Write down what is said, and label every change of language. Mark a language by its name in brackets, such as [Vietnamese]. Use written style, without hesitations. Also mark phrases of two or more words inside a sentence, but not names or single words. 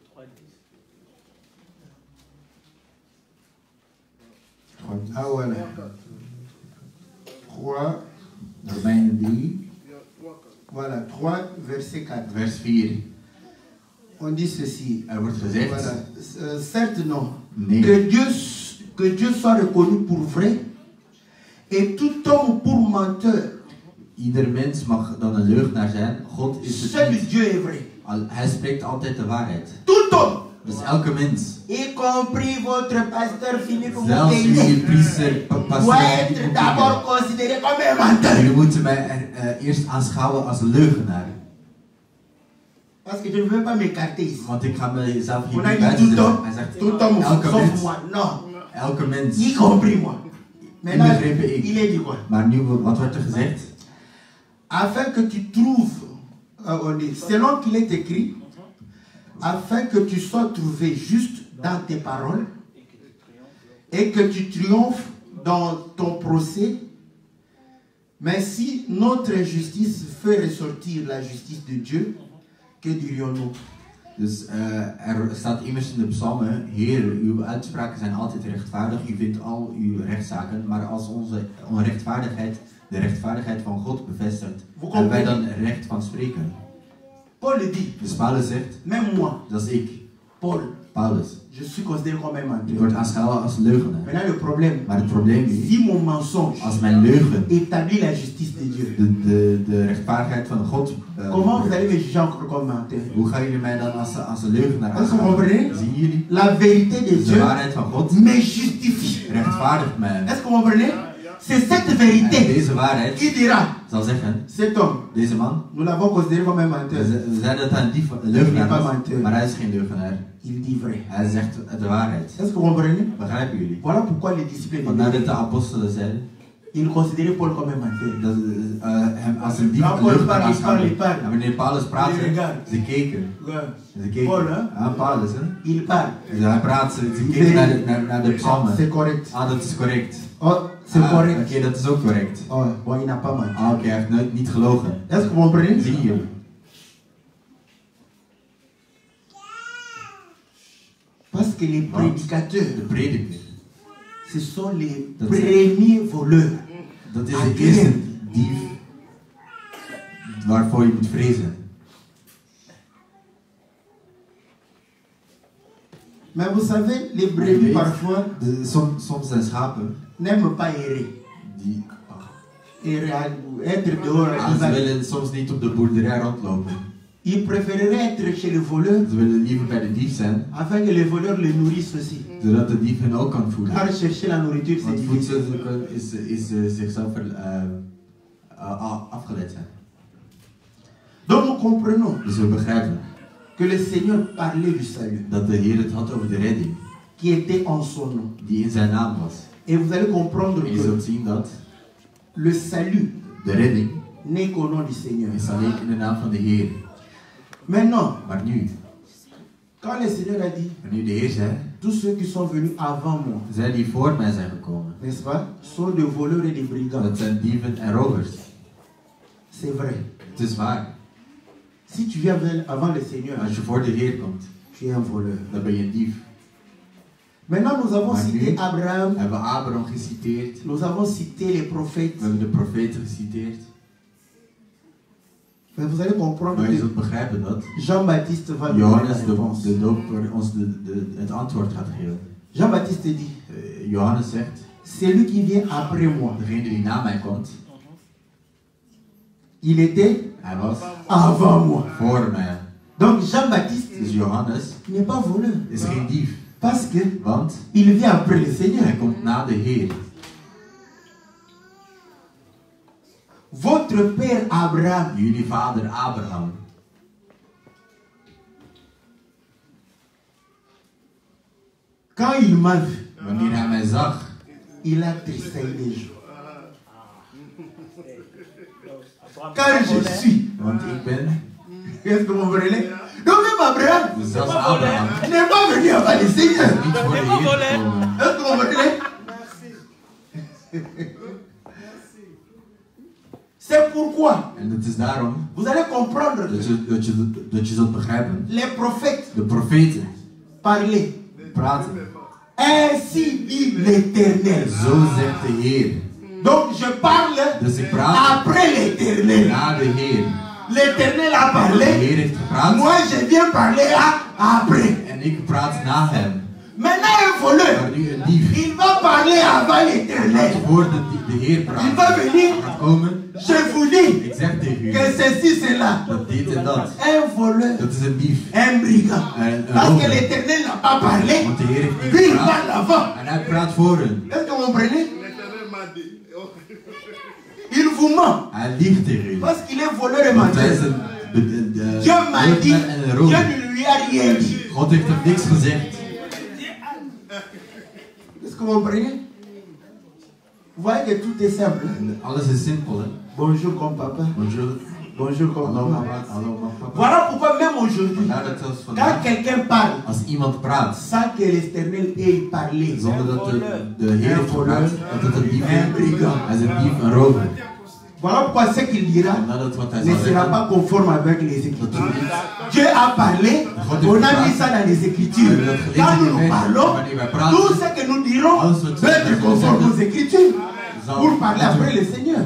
[French] Ah voilà. 3. [Dutch] Romeinen 3, [French] Voilà, 3, verset 4. [Dutch] vers 4. [French] On dit ceci. [Dutch] Wordt gezegd, [French] Voilà. Certes non. [Dutch] nee, [French] Que Dieu soit reconnu pour vrai et tout homme pour menteur. [Dutch] ieder mens mag dan een leugenaar zijn. God is het [French] Seul [Dutch] niet. [French] Dieu est vrai. [Dutch] Hij spreekt altijd de waarheid. [French] Tout homme, [Dutch] Dus elke mens, [French] y compris votre pasteur Philippe [Dutch] zelfs jullie Montaigne, priester, [French] doit [Dutch] pastor, [French] être d'abord considéré comme un menteur. [Dutch] jullie moeten mij eerst aanschouwen als een leugenaar. [French] Parce que je ne veux pas m'écarter ici. [Dutch] Want ik ga mezelf hier [French] On a [Dutch] niet [French] dit [Dutch] buiten [French] tout [Dutch] zetten. [French] homme, [Dutch] Hij zegt, [French] tout homme [Dutch] elke [French] sauf [Dutch] mens, [French] moi. Non, [Dutch] elke mens, [French] y compris moi. Maintenant, [Dutch] inbegrepen ik. [French] il est dit quoi? [Dutch] Maar nu, wat wordt er gezegd? [French] Afin que tu trouves, selon qu'il est écrit, afin que tu sois trouvé juste dans tes paroles et que tu triomphes dans ton procès. Mais si notre injustice fait ressortir la justice de Dieu, que dirions-nous? [Dutch] Dus er staat immers in de psalmen, Heer, uw uitspraken zijn altijd rechtvaardig, u vindt al uw rechtszaken, maar als onze onrechtvaardigheid de rechtvaardigheid van God bevestigt, hebben wij dan recht van spreken. [French] Paul le dit, [Dutch] Dus Paulus zegt, [French] même moi, [Dutch] dat is ik, Paul, Paulus. [French] je suis considéré comme un [Dutch] Ik [French] menteur. [Dutch] word aanschouwen als leugenaar. [French] Maintenant le problème, [Dutch] Maar het probleem is, [French] si mon mensonge [Dutch] als mijn leugen [French] établit la justice de Dieu, [Dutch] de rechtvaardigheid van God, [French] comment vous allez me juger encore comme menteur? [Dutch] hoe gaan jullie mij dan als een leugenaar [French] Est-ce que vous comprenez? [Dutch] aanschouwen? Zien jullie? [French] La vérité de [Dutch] De [French] Dieu [Dutch] waarheid van God [French] me justifie. [Dutch] rechtvaardigt mij. [French] Est-ce que vous comprenez? C'est cette [Dutch] En [French] vérité [Dutch] deze waarheid [French] qui dira, [Dutch] zal zeggen, [French] cet homme, [Dutch] deze man, [French] nous l'avons considéré comme un menteur. [Dutch] we zeiden dat hij een dief, een leugenaar was, maar hij is geen leugenaar. [French] Il dit vrai. [Dutch] Hij zegt de waarheid. [French] Est-ce que vous comprenez? [Dutch] Begrijpen jullie? [French] Voilà pourquoi les disciples [Dutch] Want de nadat [French] Dieu, [Dutch] de apostelen zeiden, [French] ils considéraient Paul comme un menteur. [Dutch] dat hem als een dief, [French] Quand [Dutch] een Paul leugenaar [French] parle, il parle, [Dutch] aanschouwden. [French] il parle. [Dutch] En wanneer Paulus praatte, [French] Ils regardent. [Dutch] ze keken. [French] Ouais. [Dutch] Ze keken. [French] Paul, hè? [Dutch] Ja, Paulus, hè? [French] Il parle. [Dutch] Dus hij praat, ze keken naar de psalmen. [French] C'est correct. [Dutch] Ah, dat is correct. [French] Oh, c'est Ah, correct. [Dutch] Oké, dat is ook correct. [French] Oh, bon, il n'a pas menti. [Dutch] Ah, oké, hij heeft nooit niet gelogen. [French] Est-ce que vous comprenez? [Dutch] Zie je? [French] Parce que les prédicateurs, [Dutch] De prediker, [French] ce sont les [Dutch] Dat [French] premiers voleurs. [Dutch] dat is de eerste dief waarvoor je moet vrezen. [French] Mais vous savez, les brebis parfois [Dutch] Soms zijn schapen [French] n'aiment pas errer. [Dutch] die [French] Errer, être dehors. [Dutch] ze willen soms niet op de boerderij rondlopen. [French] Ils préféreraient être chez le voleur [Dutch] Ze willen liever bij de dief zijn, [French] afin que le voleur les nourrisse aussi. [Dutch] zodat de dief hen ook kan voeden. [French] Car chercher la nourriture, c'est [Dutch] Want [French] difficile. [Dutch] voedsel zoeken is zichzelf afgeleid zijn. [French] Donc nous comprenons [Dutch] Dus we begrijpen [French] que le Seigneur parlait du salut [Dutch] dat de Heer het had over de redding [French] qui était en son nom. [Dutch] die in zijn naam was. [French] Et vous allez comprendre [Dutch] En je [French] que [Dutch] zult zien dat [French] le salut [Dutch] de redding [French] n'est qu'au nom du Seigneur. [Dutch] is alleen in de naam van de Heer. [French] Maintenant, [Dutch] Maar nu, [French] quand le Seigneur a dit, [Dutch] wanneer de Heer zei, [French] tous ceux qui sont venus avant moi, [Dutch] zij die voor mij zijn gekomen, [French] n'est-ce pas, sont des voleurs et des brigands. [Dutch] dat zijn dieven en rovers. [French] C'est vrai. [Dutch] Het is waar. [French] Si tu viens avant le Seigneur, [Dutch] Als je voor de Heer komt, [French] tu es un voleur. [Dutch] dan ben je een dief. [French] Maintenant, nous avons [Dutch] Maar [French] cité [Dutch] nu Abraham, hebben we Abraham geciteerd, [French] nous avons cité les [Dutch] we [French] prophètes. [Dutch] hebben de profeten geciteerd. [French] Mais vous allez comprendre [Dutch] Maar je [French] que [Dutch] zult begrijpen dat [French] Jean-Baptiste va nous donner la [Dutch] Johannes [French] réponse. [Dutch] de doper ons het antwoord gaat geven. [French] Jean-Baptiste dit, [Dutch] Johannes zegt, [French] celui qui vient après moi, [Dutch] degene die na mij komt, [French] il était [Dutch] hij was [French] avant moi. [Dutch] voor mij. [French] Donc Jean-Baptiste [Dutch] Dus Johannes [French] n'est pas voleur. [Dutch] is geen dief, [French] Parce que [Dutch] want [French] il vient après le Seigneur. [Dutch] hij komt na de Heer. [French] Votre père Abraham, [Dutch] Jullie vader Abraham, [French] quand il m'a vu, [Dutch] wanneer hij mij zag, [French] il a tressailli des jours. Car je suis. [Dutch] want ik ben, [French] Qu'est-ce que vous comprenez? Donc même Abraham [Dutch] dus zelfs Abraham, [French] n'est pas venu avant le Seigneur. [Dutch] niet voor de Heer gekomen. [French] Est-ce que vous comprenez? C'est pourquoi [Dutch] En het is daarom [French] vous allez comprendre que [Dutch] dat je zult begrijpen, [French] les prophètes [Dutch] de profeten [French] Parlez. [Dutch] Praten. [French] Ainsi dit l'Éternel. [Dutch] Zo zegt de Heer. [French] Donc je parle [Dutch] Dus ik praat [French] après l'Éternel. [Dutch] na de Heer. [French] L'Éternel a [Dutch] De [French] parlé. [Dutch] Heer heeft gepraat. [French] Moi je viens parler après. [Dutch] En ik praat na hem. [French] Maintenant un voleur. [Dutch] Maar nu een dief. [French] Il va parler avant l'Éternel. [Dutch] Voor de Heer [French] Il [Dutch] praat. [French] va venir. [Dutch] Gaat komen. [French] Je vous dis [Dutch] Ik zeg tegen u. [French] que ceci, cela. [Dutch] Dat dit en dat. [French] Un voleur. [Dutch] Dat is een dief. [French] Un brigand. [Dutch] Een [French] Parce que [Dutch] rover. [French] l'Éternel n'a pas parlé. [Dutch] Want de Heer heeft niet [French] Lui, il [Dutch] gepraat. [French] parle avant. [Dutch] En hij praat voor hen. [French] Est-ce que vous comprenez? Il vous ment. [Dutch] Hij liegt tegen u. [French] Parce qu'il est voleur et [Dutch] Want hij is [French] menteur. [Dutch] een [French] Dieu m'a dit, [Dutch] leugenaar en een [French] Dieu [Dutch] rover. [French] ne lui a rien dit. [Dutch] God heeft hem niks gezegd. [French] Est-ce que vous comprenez? Vous voyez que tout est simple. [Dutch] En alles is simpel, hè. [French] Bonjour comme papa. Bonjour. Bonjour comme [Dutch] Hallo [French] maman. [Dutch] mama, hallo papa. [French] Voilà pourquoi même aujourd'hui, [Dutch] Vandaar dat zelfs [French] quand [Dutch] vandaag, [French] quelqu'un parle, [Dutch] als iemand praat, [French] sans que l'Éternel ait parlé, [Dutch] zonder dat de Heer heeft gepraat, dat het een dief is. [French] un brigand. [Dutch] Hij is een dief, een rover. [French] Voilà pourquoi ce qu'il dira [Dutch] En nadat wat hij [French] ne [Dutch] zal [French] sera [Dutch] zeggen, [French] pas conforme avec les [Dutch] dat [French] Écritures. [Dutch] doet niet. [French] Dieu a parlé, on a mis ça dans les Écritures. Quand nous parlons, tout ce que nous dirons doit être conforme aux Écritures pour parler après le Seigneur.